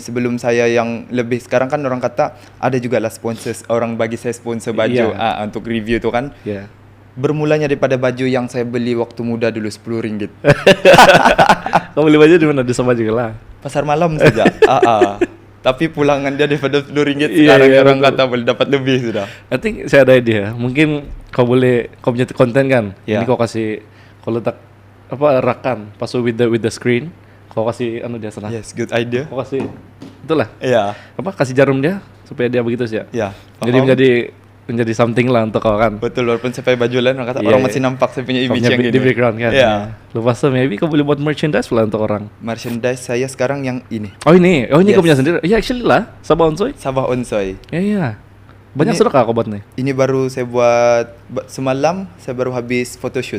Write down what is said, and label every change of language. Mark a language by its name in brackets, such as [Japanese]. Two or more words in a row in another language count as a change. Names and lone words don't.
[Malay] Sebelum saya yang lebih, sekarang kan orang kata ada juga lah sponsor, orang bagi saya sponsor baju untuk review tu kan. Iya. Bermulanya daripada baju yang saya beli waktu muda dulu RM10. Kau beli baju di mana? Di Sabah juga lah. Pasar malam saja. Tapi pulangan dia daripada RM10 Iya, sekarang iya, orang betul. kata boleh dapat lebih sudah. [English] I think [Malay] saya ada idea. Mungkin kau punya konten kan. Ya. Ini kau kasih kau letak rakan pas [English] with the screen. [Malay] Kau kasih dia sana. [English] Yes, good idea. [Malay] Kau kasih itulah. Iya. Kasih jarum dia supaya dia begitu sih ya. Ya. Jadi menjadi something lah untuk kau kan. Betul, walaupun saya pakai baju lain orang kata Iya, orang iya. masih nampak saya punya Kau image punya yang di gini. background kan. Iya. Lepas tu maybe kau boleh buat merchandise pula untuk orang. Merchandise saya sekarang yang ini. Oh ini kau Yes. punya sendiri. Ya actually lah, Sabah Onsoy. Sabah Onsoy. Ya. Banyak Ini- sudah kau buat nih. Ini baru saya buat semalam, saya baru habis photoshoot